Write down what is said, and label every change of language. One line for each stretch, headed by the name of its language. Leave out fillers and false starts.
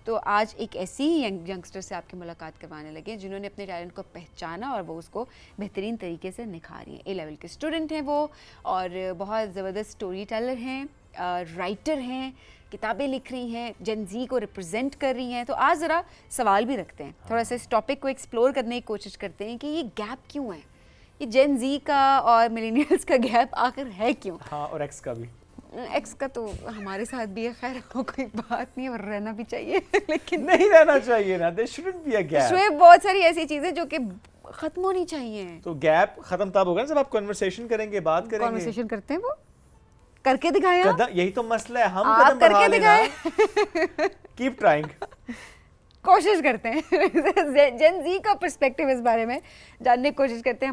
Urdu: تو آج ایک ایسی ہی ینگسٹر سے آپ کی ملاقات کروانے لگے جنہوں نے اپنے ٹیلنٹ کو پہچانا اور وہ اس کو بہترین طریقے سے نکھاری ہیں. اے لیول کے اسٹوڈنٹ ہیں وہ, اور بہت زبردست اسٹوری ٹیلر ہیں, رائٹر ہیں, کتابیں لکھ رہی ہیں, جین زی کو ریپرزینٹ کر رہی ہیں. تو آج ذرا سوال بھی رکھتے ہیں, تھوڑا سا اس ٹاپک کو ایکسپلور کرنے کی کوشش کرتے ہیں کہ یہ گیپ کیوں ہے, یہ جین زی کا اور ملینیلز کا گیپ آخر ہے کیوں. ہاں, اور ایکس کا بھی. ایکس کا تو ہمارے ساتھ بھی ہے, خیر وہ کوئی بات نہیں, اور رہنا بھی چاہیے لیکن نہیں رہنا چاہیے نا,
English: there shouldn't be a gap.
Urdu: Shoaib بہت ساری ایسی چیزیں جو کہ ختم ہونی چاہیے. تو گیپ ختم تب ہوگا جب آپ کنورسیشن کریں گے, بات کریں گے. کنورسیشن کرتے ہیں, وہ کر کے دکھائیں. یہی تو مسئلہ ہے, ہم قدم بڑھا لینا.
English: Keep trying.
Urdu: کوشش کرتے ہیں جین زی کا پرسپیکٹیو اس بارے میں جاننے کی کوشش کرتے ہیں.